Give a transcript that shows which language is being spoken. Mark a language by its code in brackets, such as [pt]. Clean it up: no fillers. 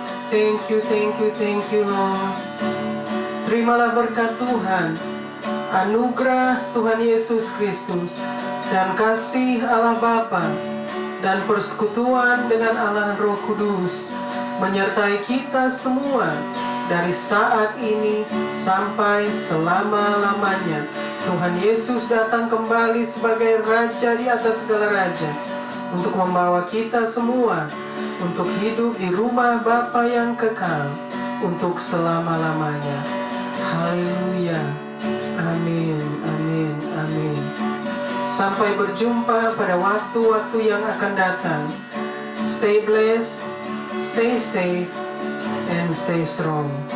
[en] Thank you, thank you, thank you, Lord. [id] Terimalah berkat Tuhan, anugerah Tuhan Yesus Kristus, dan kasih Allah Bapa, dan persekutuan dengan Allah Roh Kudus, menyertai kita semua dari saat ini sampai selama-lamanya. Tuhan Yesus datang kembali sebagai Raja di atas segala raja, untuk membawa kita semua untuk hidup di rumah Bapa yang kekal untuk selama-lamanya. Haleluya. Amin, amin, amin. Sampai berjumpa pada waktu-waktu yang akan datang. [en] Stay blessed, stay safe, and stay strong.